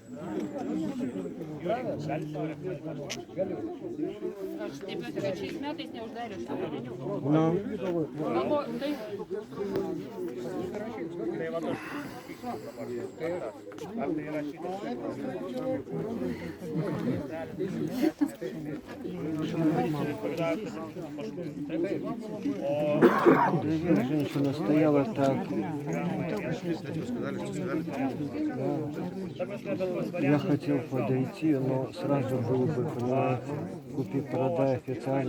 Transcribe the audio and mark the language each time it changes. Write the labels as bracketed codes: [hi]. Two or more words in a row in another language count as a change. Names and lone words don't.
[lt] aš stebiuosi, kad šiais metais neuždarė šių renginių. Nu. Galvoju, tai Tai va, aš dabar. Ar tai yra šitas? [ru] Женщина стояла так. Я хотел подойти, но сразу было бы, понимаете, купи-продай официально.